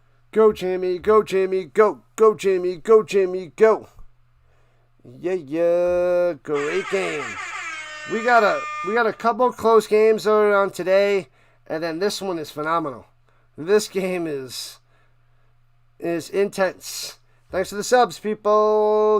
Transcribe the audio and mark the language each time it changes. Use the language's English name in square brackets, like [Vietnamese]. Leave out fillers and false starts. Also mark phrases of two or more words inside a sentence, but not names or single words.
[English] Go, Jamie. Go, Jamie. Go. Go, Jamie. Go, Jamie. Go. Yeah. Great game. We got a couple close games on today, and then this one is phenomenal. This game is intense. Thanks for the subs, people.